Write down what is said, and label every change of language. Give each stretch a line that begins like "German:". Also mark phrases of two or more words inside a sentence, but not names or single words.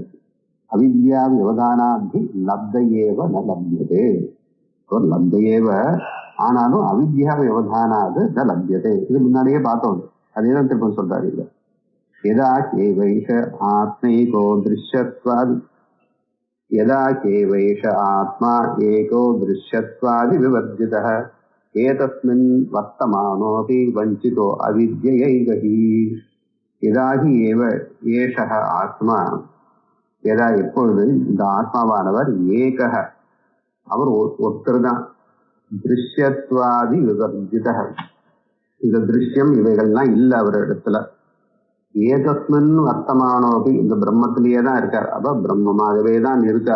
Sanskrit: अविद्या व्यवधानादि लब्धैव न लभ्यते. லப்தையேவ ஆனாலும் अविद्या व्यवधानात् न लभ्यते.
Tamil: இது முன்னாடியே பார்த்தோம். அதே தான் திரும்ப சொல்றாரு. இல்ல
Sanskrit: यदा केवैष आत्मैको दृश्यत्वादि यदा केवैष आत्मा एको दृश्यत्वादि विवर्जितः एतस्मिन् वर्तमानोऽपि वञ्चितो अविद्ययैव हि यदा हि एव एषः आत्मा यदा
Tamil: எப்பொழுது இந்த ஆத்மாவானவர்
Sanskrit: ஏகः
Tamil: அவர் ஒருத்தர் தான்
Sanskrit: दृश्यत्वादि विवर्जितः
Tamil: இந்த திருஷ்யம் இவைகள்லாம் இல்லை அவர் இடத்துல
Sanskrit: एतस्मिन् वर्तमानोऽपि
Tamil: இந்த பிரம்மத்திலேயே தான் இருக்கார். அப்ப பிரம்மமாகவே தான் இருக்கார்.